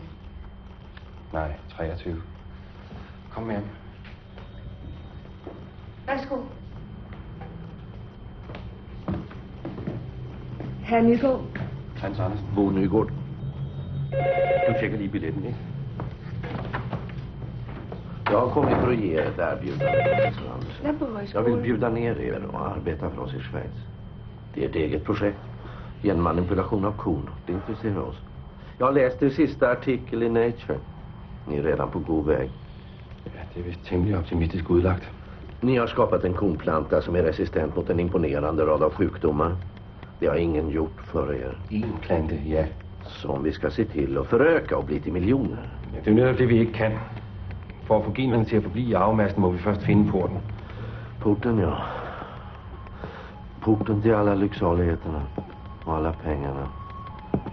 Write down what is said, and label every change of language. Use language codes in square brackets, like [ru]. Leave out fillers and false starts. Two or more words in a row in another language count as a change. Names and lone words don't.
[da] Nej, 23. Kom med. Værsgo. Herr Nygaard. Hans Andersen. Bo Nygaard. Du tjekker lige billetten, ikke? [sv] Jag har kommit för att ge er ett erbjudande. Jag vill bjuda ner er och arbeta för oss i Schweiz. Det är ett eget projekt. Genmanipulation av korn. Det intresserar oss. Jag har läst er sista artikel i Nature. Ni är redan på god väg. [da] Ja, det är visst tämligen optimistisk udlagt. [sv] Ni har skapat en kornplanta som är resistent mot en imponerande rad av sjukdomar. Det har ingen gjort för er. [da] En plante, ja. [sv] Som vi ska se till att föröka och bli till miljoner. [da] Ja, det er jo netop det, vi ikke kan. For at få generne til at forblive i arvemassen, må vi først finde porten. Porten, ja. [sv] Porten till alla lycksaligheterna och alla pengarna.